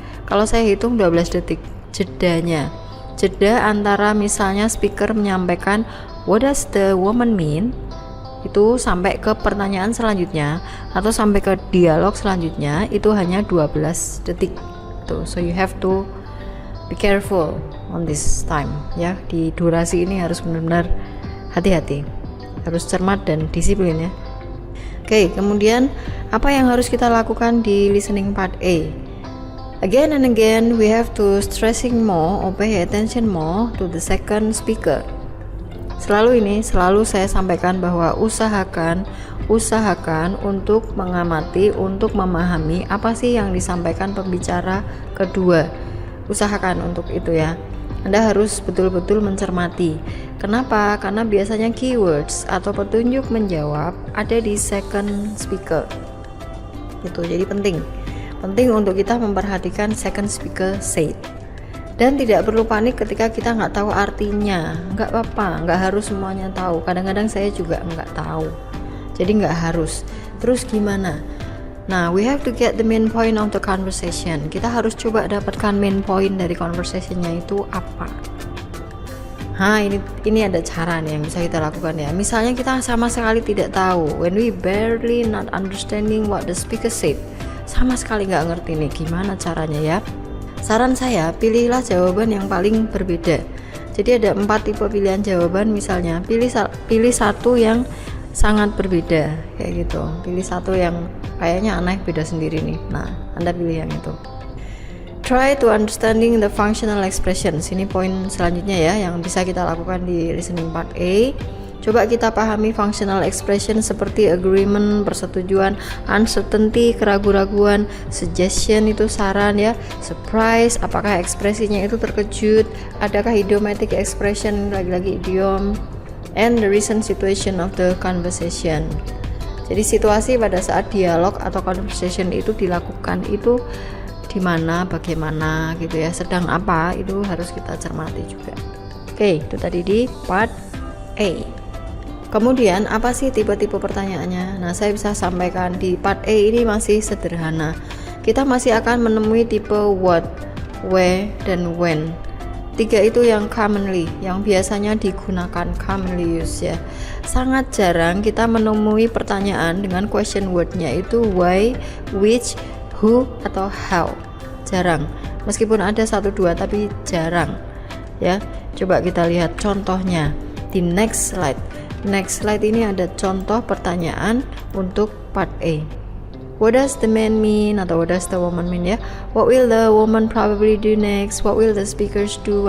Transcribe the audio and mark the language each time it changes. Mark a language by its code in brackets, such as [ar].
[id] Kalau saya hitung 12 detik jeda antara misalnya speaker menyampaikan [en] what does the woman mean [id] itu sampai ke pertanyaan selanjutnya atau sampai ke dialog selanjutnya itu hanya 12 detik tuh. [en] So you have to be careful on this time ya. [id] Di durasi ini harus benar-benar hati-hati, harus cermat dan disiplin ya. Oke, kemudian apa yang harus kita lakukan di listening part A? [en] Again and again we have to stressing more or pay attention more to the second speaker. [id] Selalu saya sampaikan bahwa usahakan untuk mengamati, untuk memahami apa sih yang disampaikan pembicara kedua. Usahakan untuk itu ya. Anda harus betul-betul mencermati. Kenapa? Karena biasanya keywords atau petunjuk menjawab ada di second speaker. Itu jadi penting untuk kita memperhatikan second speaker said. Dan tidak perlu panik ketika kita nggak tahu artinya. Nggak apa-apa, nggak harus semuanya tahu. Kadang-kadang saya juga nggak tahu. Jadi nggak harus. Terus gimana? [en] Nah, we have to get the main point of the conversation. [id] Kita harus coba dapatkan main point dari conversationnya itu apa. Ini ada cara nih yang bisa kita lakukan ya. Misalnya kita sama sekali tidak tahu, [en] when we barely not understanding what the speaker said, [id] sama sekali nggak ngerti nih gimana caranya ya. Saran saya, pilihlah jawaban yang paling berbeda. Jadi ada 4 tipe pilihan jawaban, misalnya pilih satu yang sangat berbeda kayak gitu. Pilih satu yang kayaknya aneh, beda sendiri nih. Nah, Anda pilih yang itu. [en] Try to understanding the functional expressions. [id] Ini poin selanjutnya ya yang bisa kita lakukan di listening part A. Coba kita pahami functional expression seperti agreement, persetujuan, uncertainty, keraguan-raguan, suggestion itu saran ya, surprise, apakah ekspresinya itu terkejut, adakah idiomatic expression, lagi-lagi idiom, [en] and the recent situation of the conversation. [id] Jadi situasi pada saat dialog atau conversation itu dilakukan itu di mana, bagaimana gitu ya, sedang apa, itu harus kita cermati juga. Oke, itu tadi di part A. Kemudian apa sih tipe-tipe pertanyaannya? Nah, saya bisa sampaikan di part A ini masih sederhana. Kita masih akan menemui tipe what, where, dan when. 3 itu yang commonly, yang biasanya digunakan, commonly use ya. Sangat jarang kita menemui pertanyaan dengan question word-nya itu why, which, who, atau how. Jarang. Meskipun ada 1-2 tapi jarang. Ya. Coba kita lihat contohnya di next slide. Next slide ini ada contoh pertanyaan untuk part A. [en] What does the man mean atau what does the woman mean ya? What will the woman probably do next? What will the speakers do?